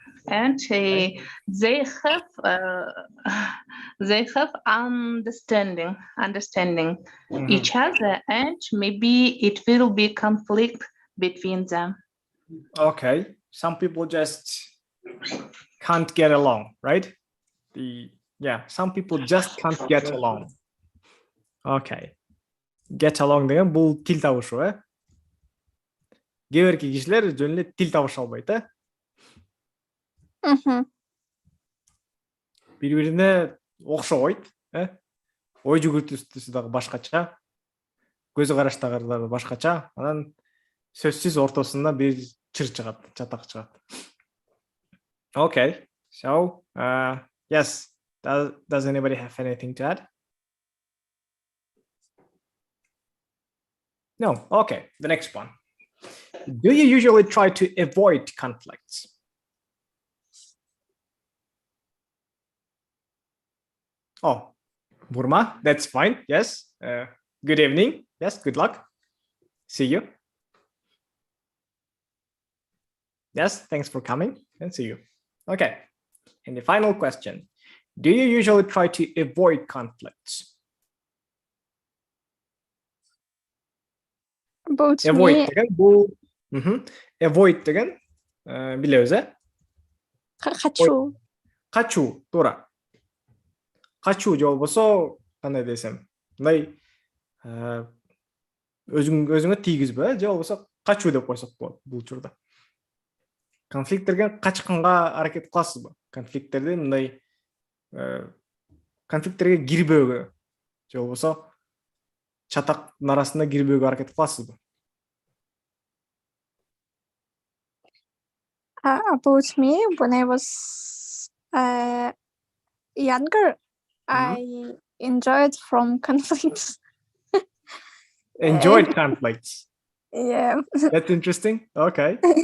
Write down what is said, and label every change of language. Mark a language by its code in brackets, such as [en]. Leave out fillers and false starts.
[en] And they have understanding each other, and maybe it will be conflict between them. Okay, some people just can't get along, right? Some people just can't get along. [ky] Okay, get along деген бұл тил табышу, Кээ бирки кишилер жөн эле тил табыша албайт, Бири-бирине окшобойт, Ой жүгүртүүсү дагы башкача, көзү караш дагы башкача, анан сөзсүз ортосунда бир чыр чыгат, чатак чыгат. [en] Okay, so yes, does anybody have anything to add? No. Okay, the next one. Do you usually try to avoid conflicts? Oh, Burma, that's fine. Yes. Good evening. Yes, good luck. See you. Yes, thanks for coming and see you. Okay. And the final question. Do you usually try to avoid conflicts? About Avoid me, [ky] деген бул avoid деген билебиз, качуу, туура. Качуу же болбосо кандай десем, мындай өзүңө тийгизбө, же болбосо качуу деп койсок болот бул учурда. Конфликттерге качканга аракет кыласызбы? Конфликттерди мындай конфликттерге кирбөөгө, же болбосо чатактын арасына кирбөөгө аракет кыласызбы? [en] About me, when I was younger, I enjoyed from conflicts. Enjoyed conflicts. Yeah. That's interesting. Okay.